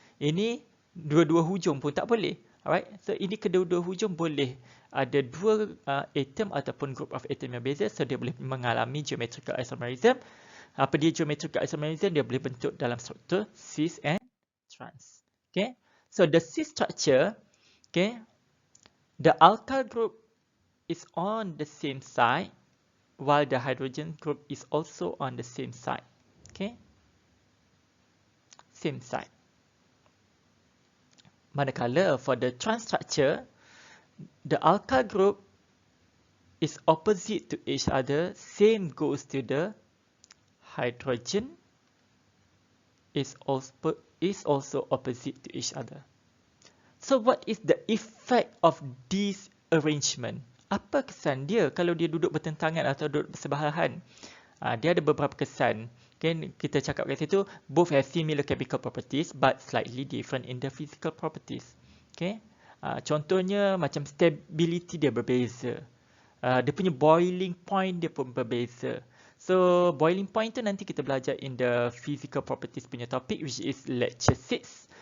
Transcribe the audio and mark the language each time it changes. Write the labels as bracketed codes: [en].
[ms] Ini dua-dua hujung pun tak boleh. Alright, so ini kedua-dua hujung boleh ada dua atom ataupun [en] group of atom [ms] yang beza, so dia boleh mengalami geometrical isomerism. Apa dia geometrical isomerism? Dia boleh bentuk dalam struktur cis and trans. [en] Okay, so the cis structure, okay, the alkyl group is on the same side while the hydrogen group is also on the same side. Okay, same side. [ms] Manakala [en] for the trans structure, the alkyl group is opposite to each other. Same goes to the hydrogen is also opposite to each other. So what is the effect of this arrangement? [ms] Apa kesan dia kalau dia duduk bertentangan atau duduk bersebelahan? Dia ada beberapa kesan. [en] Okay, [ms] kita cakap kat situ, [en] both have similar chemical properties but slightly different in the physical properties. [ms] Okay, contohnya macam stability dia berbeza. Dia punya boiling point dia pun berbeza. [en] So, boiling point tu nanti kita belajar in the physical properties punya topic, which is lecture 6.